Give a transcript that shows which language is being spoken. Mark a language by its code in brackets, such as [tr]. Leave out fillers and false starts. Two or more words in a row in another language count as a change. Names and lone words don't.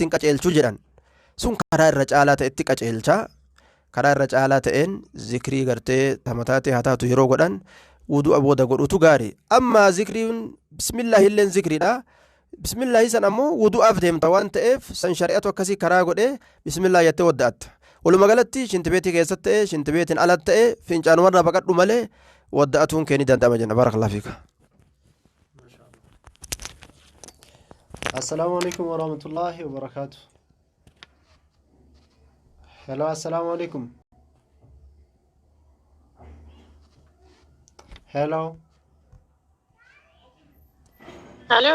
[om] hin qaceelchuu jedhan sun karaa irra caalaa ta'etti qaceelchaa karaa irra caalaa ta'een zikrii gartee tamataatee haa taatu yeroo godhan wudu'a booda godhutu gaarii amma zikriin bismillah illeen zikriidha bismillah san ammoo wudu'aaf deemta waan ta'eef san shari'atu akkasii karaa godhee bismillah jettee wadda'atta walumaa galatti shintibeetii keessatti ta'e shintibeetiin alatti ta'e fincaanumarraa baqadhu malee wadda'atuun kee ni danda'ama jenna [ar] بارك الله فيك. السلام عليكم ورحمة الله وبركاته. هلا السلام عليكم. هلو. الو